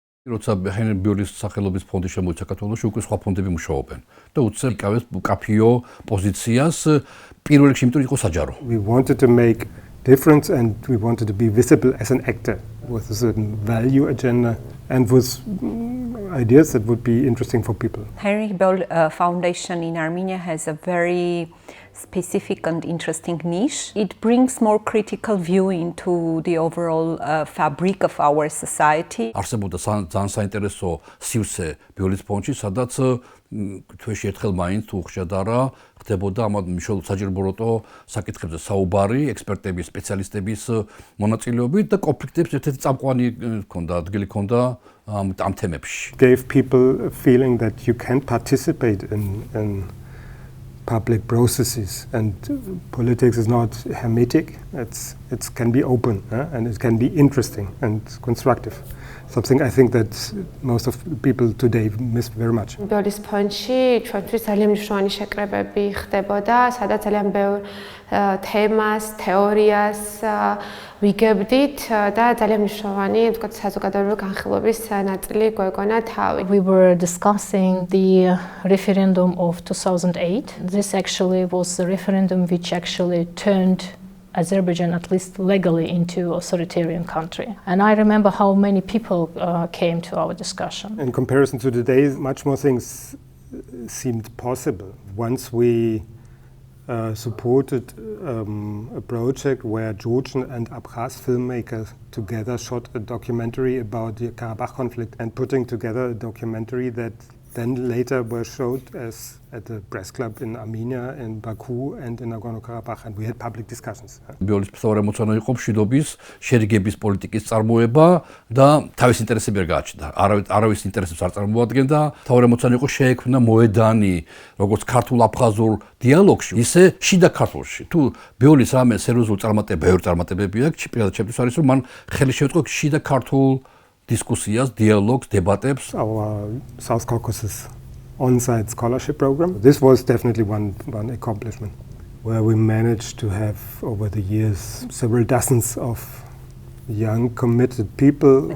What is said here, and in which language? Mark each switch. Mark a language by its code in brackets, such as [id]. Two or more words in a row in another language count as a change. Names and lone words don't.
[ka] როცა ჰენრი ბიოლის სახელობის ფონდი შემოიცა საქართველოში, უკვე სხვა ფონდები მუშაობენ და უცებ იკავებს კაფიო პოზიციას პირველ რიგში, იმიტომ იყო საჯარო. [en] We wanted to make difference and we wanted to be visible as an actor with a certain value agenda and with ideas that would be interesting for people. Heinrich Boell Foundation in Armenia has a very specific and interesting niche. It brings more critical view into the overall fabric of our society. [ka] არსებობდა ძალიან საინტერესო სივრცე ბიოლის ფონდში, სადაც თვეში ერთხელ მაინც თუ ხშირად არა ხდებოდა ამ მნიშვნელოვან საჯერბოროტო საკითხებზე საუბარი, ექსპერტების, სპეციალისტების მონაწილეობით და კონფლიქტებს ერთ-ერთი წამყვანი ჰქონდა, ადგილი ჰქონდა ამ თემებში. [en] Gave people a feeling that you can participate in public processes, and politics is not hermetic. It can be open, and it can be interesting and constructive. Something I think that most of people today miss very much. [ka] ბიოლის ფონდში ჩვენთვის ძალიან მნიშვნელოვანი შეკრებები ხდებოდა, სადაც ძალიან ბევრ თემას, თეორიას ვიგებდით და ძალიან მნიშვნელოვანი, თქო, საზოგადოებრივი განხილვების ნაწილი გვეგონა თავი. [en] We were discussing the referendum of 2008. This actually was the referendum which actually turned Azerbaijan, at least legally, into authoritarian country. And I remember how many people came to our discussion. In comparison to today, much more things seemed possible. Once we supported a project where Georgian and Abkhaz filmmakers together shot a documentary about the Karabakh conflict and putting together a documentary that then later were showed as at the press club in Armenia, in Baku and in Nagorno-Karabakh, and we had public discussions. [ka] ბიოლის მთავრემოცანო იყო მშვიდობის, შერიგების პოლიტიკის წარმოება და თავის ინტერესები არ გააჩნდა. არავის ინტერესებს არ წარმოადგენდა. მთავრემოცანო იყო შეექმნა მოედანი, როგორც ქართულ-აფხაზურ დიალოგში, ისე შიდა ქართულში. თუ ბიოლის რამე სერიოზულ წარმატებები აქვს, პირადად ჩემთვის არის, რომ მან ხელი შეუწყო შიდა ქართულ [en] discussias, dialogues, debates. Our South Caucasus on-site scholarship program. This was definitely one accomplishment, where we managed to have over the years several dozens of young committed people.